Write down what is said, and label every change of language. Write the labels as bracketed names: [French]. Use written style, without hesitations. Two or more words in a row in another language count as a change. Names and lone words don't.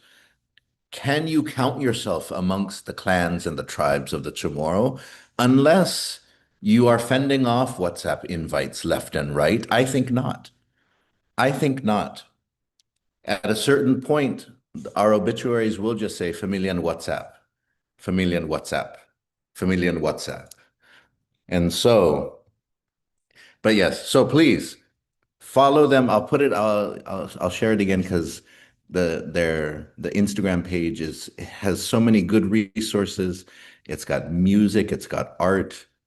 [English] Can you count yourself amongst the clans and the tribes of the Chamorro unless you are fending off WhatsApp invites left and right? I think not. I think not. At a certain point, our obituaries will just say familian WhatsApp, familian WhatsApp, familian WhatsApp. And so, but yes, so please follow them. I'll put it, I'll share it again because the Instagram page has so many good resources. It's got music, it's got art.